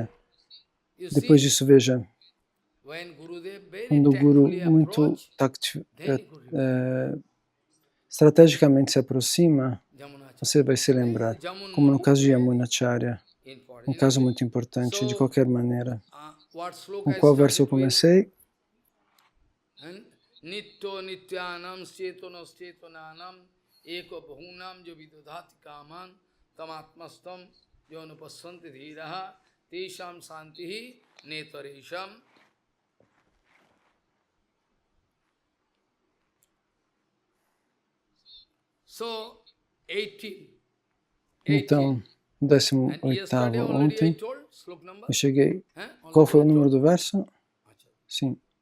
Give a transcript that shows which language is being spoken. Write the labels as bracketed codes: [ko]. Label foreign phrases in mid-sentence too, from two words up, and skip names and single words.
[pt] Depois disso, veja, quando o Guru muito estrategicamente se aproxima, você vai se lembrar, como no caso de Yamunacharya, um caso muito importante, de qualquer maneira. Com qual verso eu comecei? [sa] नित्यो नित्यानां चेतनः चेतनानाम् एको बहूनां योविदधाति कामान् तमात्मस्थं येऽनुपश्यन्ति धीराः तेषां शान्तिः नेतरेषाम्. [pt] So, 18. Então, 18º ontem, eu cheguei. Qual foi o número do verso? Sim.